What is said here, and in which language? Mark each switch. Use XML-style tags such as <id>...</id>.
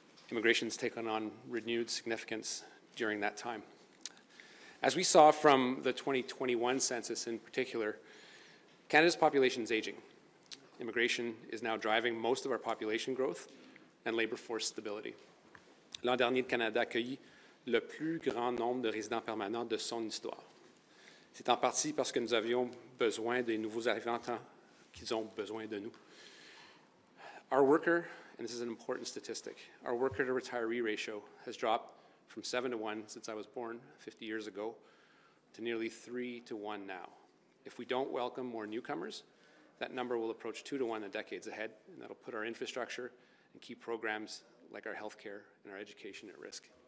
<en>Immigration's taken on renewed significance during that time. As we saw from the 2021 census in particular, Canada's population is aging. Immigration is now driving most of our population growth and labor force stability.</en> <fr>L'an dernier, le Canada accueillit le plus grand nombre de résidents permanents de son histoire. C'est en partie parce que nous avions besoin des nouveaux arrivants tant qu'ils ont besoin de nous.</fr> <en>Our worker, and this is an important statistic, our worker to retiree ratio has dropped from 7 to 1 since I was born 50 years ago to nearly 3 to 1 now. If we don't welcome more newcomers, that number will approach 2 to 1 in the decades ahead, and that'll put our infrastructure and key programs like our healthcare and our education at risk.</en>